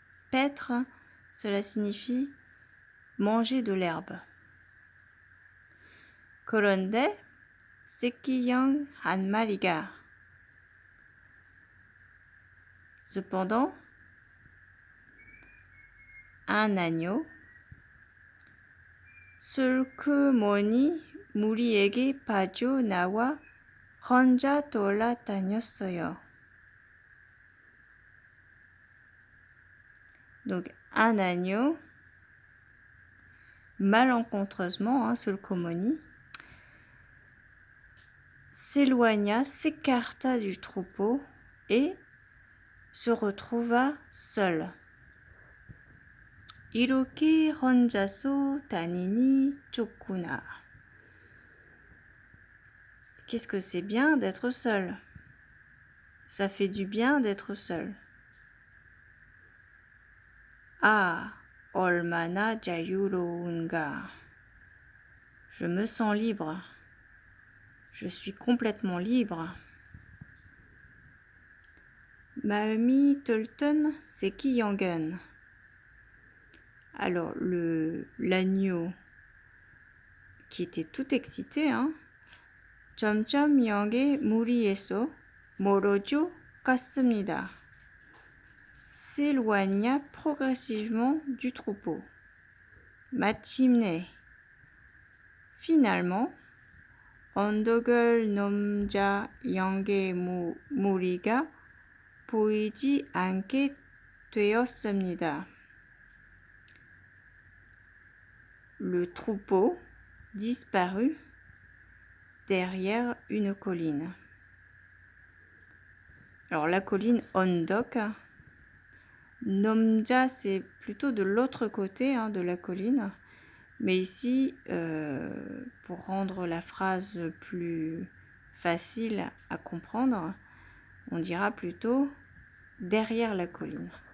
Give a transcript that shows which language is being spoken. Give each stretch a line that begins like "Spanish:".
French: Paître, cela signifie manger de l'herbe.
Korean: 그런데 새끼양 한 마리가.
French: Cependant, un agneau
Korean: 슬그머니 무리에게 빠져나와 혼자 돌아다녔어요.
French: Donc, un agneau, malencontreusement,
Korean: 슬그머니,
French: s'éloigna, s'écarta du troupeau et se retrouva seul.
Korean: 이렇게 혼자서 다니니 좋구나.
French: Qu'est-ce que c'est bien d'être seul? Ça fait du bien d'être seul.
Korean: Ah, 얼마나 자유로운가.
French: Je me sens libre. Je suis complètement libre.
Korean: 마음이 들뜬 새끼양은.
French: Alors, l'agneau qui était tout excité,
Korean: 점점 양의 무리에서 멀어져 갔습니다.
French: S'éloigna progressivement du troupeau.
Korean: 마침내,
French: finalement,
Korean: 언덕을 넘자 양의 무리가 보이지 않게 되었습니다.
French: Le troupeau disparut derrière une colline. Alors la colline
Korean: 언덕, 넘자
French: c'est plutôt de l'autre côté de la colline, mais ici pour rendre la phrase plus facile à comprendre, on dira plutôt derrière la colline.